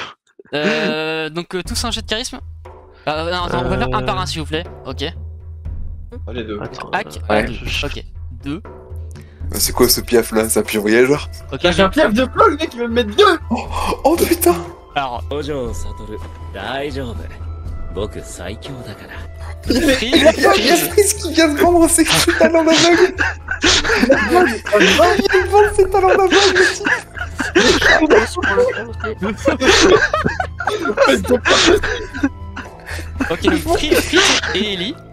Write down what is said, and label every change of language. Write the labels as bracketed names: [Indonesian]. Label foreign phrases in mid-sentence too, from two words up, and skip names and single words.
[French] Donc tous un jet de charisme. Non, attends, on va faire un par un s'il vous plaît. Ok. Oh, les deux. Attends, Hack. Ouais. Ok. 2. C'est quoi ce piaf là? C'est un piaf voyageur? Ok. Là, j'ai un piaf de plomb, le mec il veut me mettre deux. Oh putain! Alors, [Japanese] お嬢悟大丈夫僕最強だから [French] Freeze, Il y a Freeze. Freeze qui vient de vendre ses talents d'aveugle! Il vient de vendre ses talents d'aveugle! Ok, donc Freeze et Ellie.